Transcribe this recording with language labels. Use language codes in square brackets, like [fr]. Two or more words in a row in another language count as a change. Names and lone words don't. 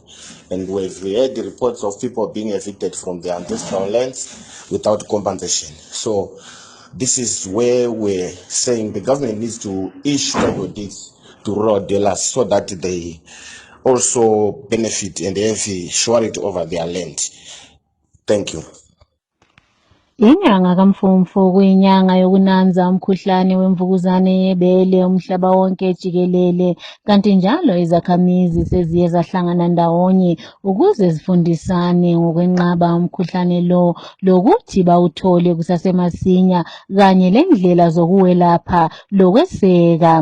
[en] And we've heard the reports of people being evicted from their ancestral lands without compensation. So this is where we're saying the government needs to issue title deeds to rural dwellers so that they also benefit and have surety over their land. Thank you. [nd] Inyanga kaMfumfu kuyinyanga yokunanza umkhuhlane wemvukuzane yebele umhlaba wonke jikelele, kanti njalo izakhamizi seziye zahlangana ndawonye ukuze zifundisane ngokwenqaba umkhuhlane lo lokuthi bawuthole kusasemasinya kanye lendlela zokuwelapha lokweseka.